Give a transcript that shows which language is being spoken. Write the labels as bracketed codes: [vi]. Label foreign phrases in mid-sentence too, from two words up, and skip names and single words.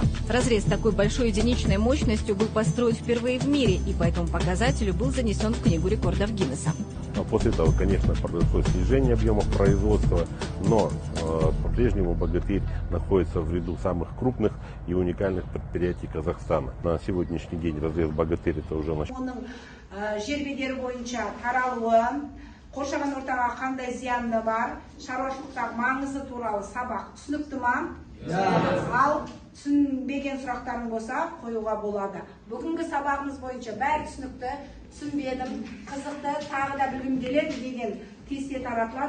[ru] Разрез такой большой единичной мощностью был построен впервые в мире и по этому показателю был занесен в Книгу рекордов Гиннесса. После этого, конечно, произошло снижение объемов производства, но по-прежнему «Богатырь» находится в ряду самых крупных и уникальных предприятий Казахстана. На сегодняшний день разрез «Богатырь» это уже наш. [kk] Жер бедері бойынша таралуы, қоршаған ортаға қандай зияны бар, шаруашылықтағы маңызы туралы сабақ түсінікті ма? Ал түсінбеген сұрақтарың болса қоюға болады. Бүгінгі сабағымыз бойынша бәрі түсінікті, түсінбедім, қызықты, тағы да білгім келеді деген кесте таратылады.